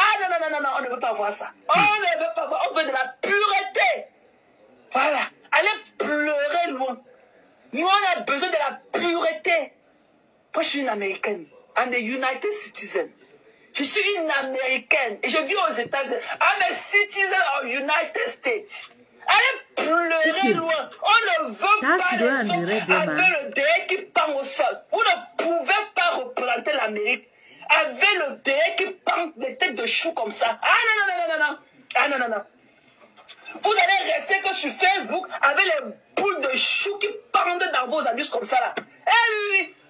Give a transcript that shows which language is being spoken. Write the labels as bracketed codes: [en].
[fr] Ah non, on ne veut pas voir ça. On ne veut pas voir, on veut de la pureté. Voilà, allez pleurer loin. Nous, on a besoin de la pureté. Moi, je suis une Américaine, [en] I'm a United Citizen. [fr] Je suis une Américaine et je vis aux États-Unis. [en] I'm a citizen of United States. [fr] Allez pleurer loin. On ne veut pas les hommes avec le derrière qui pend au sol. Vous ne pouvez pas représenter l'Amérique avec le derrière qui pend les têtes de choux comme ça. Ah non. Vous allez rester que sur Facebook avec les boules de choux qui pendent dans vos anus comme ça là. Eh oui.